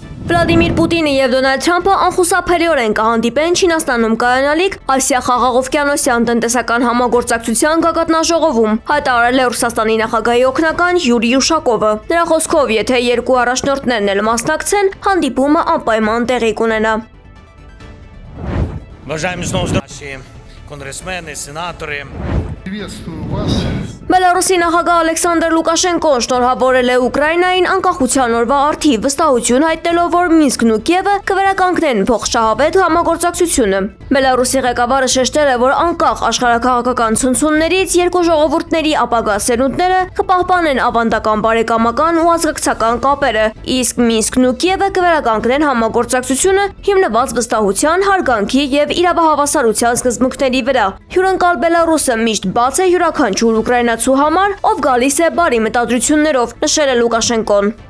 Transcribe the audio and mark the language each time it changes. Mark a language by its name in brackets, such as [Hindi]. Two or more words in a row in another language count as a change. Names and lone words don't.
[Armenian] Վլադիմիր Պուտինը եւ Դոնալդ Թրամփը անխուսափելիորեն կհանդիպեն Չինաստանում կայանալիք Ասիա խաղաղօվկիանոսյան տնտեսական համագործակցության գագաթնաժողովում, հայտարարել է Ռուսաստանի նախագահի օգնական Յուրի Յուշակովը։ Նրա խոսքով, եթե երկու առաջնորդներն էլ մասնակցեն, հանդիպումը անպայման տեղի կունենա։ [Russian] Уважаемые снова наши конгрессмены, сенаторы. Приветствую вас. [Armenian] Բելարուսի նախագահ Ալեքսանդր Լուկաշենկոն շնորհավորել է Ուկրաինային անկախության օրվա առթիվ վստահություն հայտնելով, որ Մինսկն ու Կիևը կվերականգնեն փոխշահավետ համագործակցությունը։ Բելարուսի ղեկավարը շեշտել է, որ անկախ աշխարհաքաղաքական ցնցումներից երկու ժողովուրդների ապագա սերունդները կպահպանեն ավանդական բարեկամական ու ազգակցական կապերը, իսկ Մինսկն ու Կիևը կվերականգնեն համագործակցությունը հիմնված վստահության, հարգանքի եւ իրավահավասարության սկզբունքների վրա։ Հյուրընկալ Բելարուսը միշտ բաց է յուրաքանչյուր ուկրաինացու համար, ով գալիս է բարի մտադրություններով, նշել է Լուկաշենկոն։